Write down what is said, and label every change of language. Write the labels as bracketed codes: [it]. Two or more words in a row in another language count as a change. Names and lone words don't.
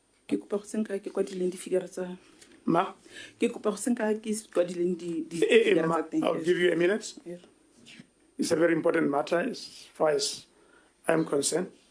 [tn] Ke kopa go senka ke kwadileng di-figure tsa. Ma? Ke kopa go senka ke kwadileng Eh, ma, [en] I'll give you a minute. Yes. It's a very important matter as far as I'm concerned.